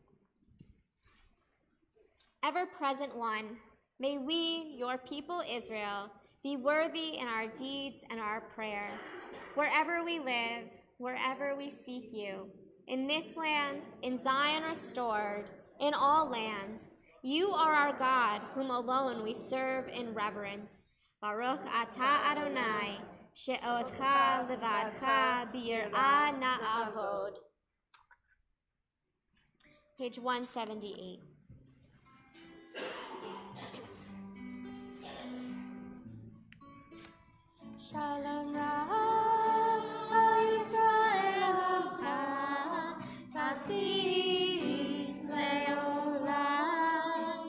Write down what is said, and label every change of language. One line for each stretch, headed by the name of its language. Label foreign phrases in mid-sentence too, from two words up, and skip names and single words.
English: Ever-present one, may we, your people Israel, be worthy in our deeds and our prayer, wherever we live, wherever we seek you, in this land, in Zion restored, in all lands. You are our God, whom alone we serve in reverence.
Hebrew: ברוך אתה אדני, שאותך לבדך ביראה נעבוד.
English: Page 178.
Hebrew: שלום ישראל עמך תשים לעולם.